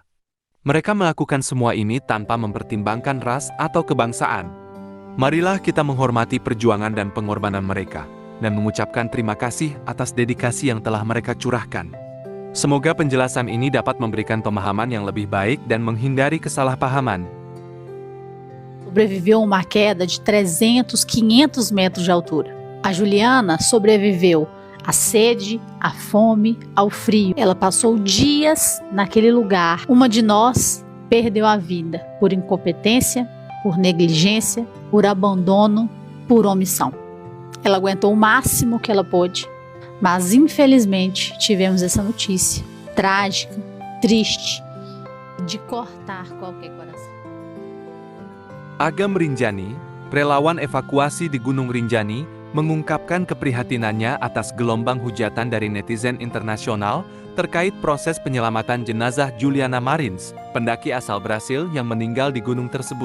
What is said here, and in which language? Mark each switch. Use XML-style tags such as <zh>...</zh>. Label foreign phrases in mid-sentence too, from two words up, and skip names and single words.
<id>Mereka melakukan semua ini tanpa mempertimbangkan ras atau kebangsaan. Marilah kita menghormati perjuangan dan pengorbanan mereka, dan mengucapkan terima kasih atas dedikasi yang telah mereka curahkan. Semoga penjelasan ini dapat memberikan pemahaman yang lebih baik dan menghindari kesalahpahaman.</id> <pt>Sobreviveu a uma queda de 300, 500 metros de altura. A Juliana sobreviveu à sede, à fome, ao frio. Ela passou dias naquele lugar. Uma de nós perdeu a vida por incompetência, por negligência, por abandono, por omissão. Ela aguentou o máximo que ela pôde, mas infelizmente tivemos essa notícia trágica, triste, de cortar qualquer coração.</pt> <id>Agam Rinjani, relawan evakuasi di Gunung Rinjani, mengungkapkan keprihatinannya atas gelombang hujatan dari netizen internasional terkait proses penyelamatan jenazah Juliana Marins, pendaki asal Brasil yang meninggal di gunung tersebut.</id>